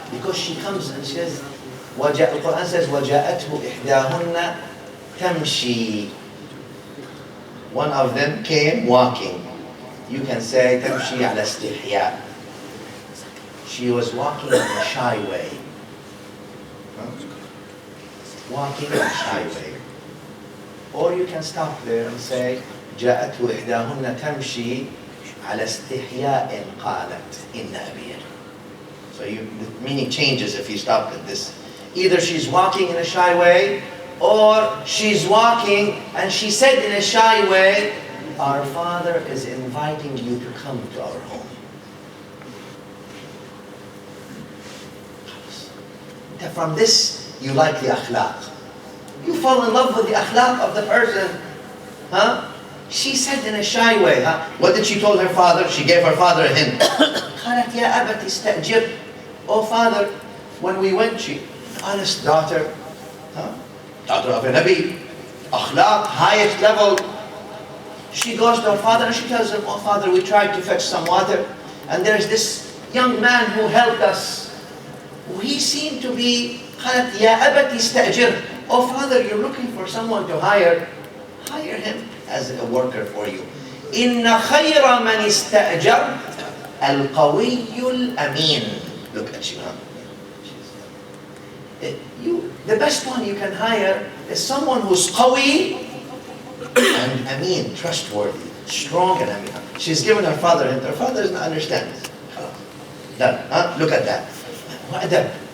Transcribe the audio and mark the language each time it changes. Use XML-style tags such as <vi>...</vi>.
<en>Because she comes and says, the Quran says,</en> <ar>وَجَاءَتْهُ إِحْدَاهُنَّ تَمْشِي.</ar> <en>One of them came walking. You can say,</en> <ar>تَمْشِي عَلَى اسْتِحْيَاء.</ar> <en>She was walking in a shy way. Walking in a shy way. Or you can stop there and say,</en> <ar>جاءته إحداهن تمشي على استحياء قالت إن أبي.</ar> <en>So the meaning changes if you stop at this. Either she's walking in a shy way, or she's walking and she said in a shy way, our father is inviting you to come to our home. From this, you like the akhlaq. You fall in love with the akhlaq of the person. She said in a shy way. What did she tell her father? She gave her father a hint.</en> <ar>قالت يا أبت استأجر.</ar> <en>Oh father, when we went, she, honest daughter, daughter of a Nabi, akhlaq, highest level. She goes to her father and she tells him, oh father, we tried to fetch some water, and there's this young man who helped us. He seemed to be,</en> <ar>قالت يا أبت استأجر.</ar> <en>Oh father, you're looking for someone to hire. Hire him as a worker for you.</en> <ar>إن خير من استأجر القوي الأمين.</ar> <en>Look at you. The best one you can hire is someone who's qawi and ameen, trustworthy, strong and ameen. She's given her father, and her father doesn't understand. Done. Look at that. Adab.</en>